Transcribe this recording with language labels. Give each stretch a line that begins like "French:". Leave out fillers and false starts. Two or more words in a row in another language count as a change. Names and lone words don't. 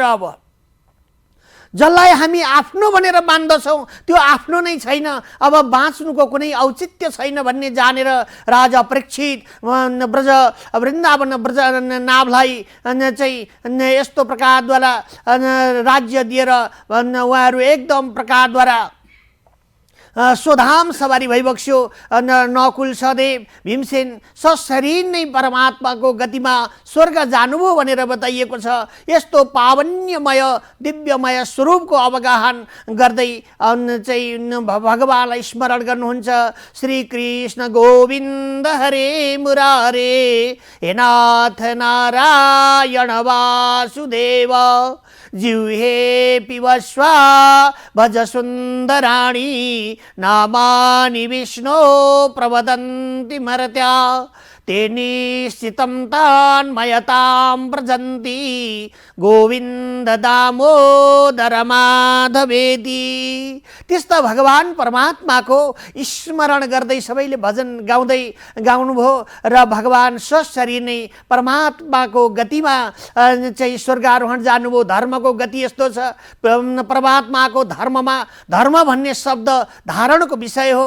Nepali: अब जसलाई हामी आफ्नो भनेर मान्दछौँ त्यो आफ्नो नै छैन, अब बाँच्नुको कुनै औचित्य छैन भन्ने जानेर राजा परीक्षित ब्रज वृन्दावन ब्रज नाभलाई चाहिँ यस्तो प्रकारद्वारा राज्य दिएर उहाँहरू एकदम प्रकारद्वारा स्वधाम सवारी भइबक्स्यो। नकुल सहदेव भीमसेन सशरीर नै परमात्माको गतिमा स्वर्ग जानुभयो भनेर बताइएको छ। यस्तो पावन्यमय दिव्यमय स्वरूपको अवगाहन गर्दै चाहिँ भगवानलाई स्मरण गर्नुहुन्छ।
Sanskrit: श्री कृष्ण गोविन्द हरे मुरारे हे नाथ नारायण वासुदेव जिह्वे पिबस्वा भज सुन्दराणि नामानि विष्णो प्रवदन्ति मर्त्या ते निश्चितं तान्मयतां व्रजन्ति गोविन्द दामोदर माधवेति।
Nepali: त्यस्ता भगवान परमात्माको स्मरण गर्दै सबैले भजन गाउँदै गाउनुभयो र भगवान सशरीर नै परमात्माको गतिमा चाहिँ स्वर्गारोहण जानुभयो। धर्मको गति यस्तो छ, परमात्माको धर्ममा धर्म भन्ने शब्द धारणको विषय हो।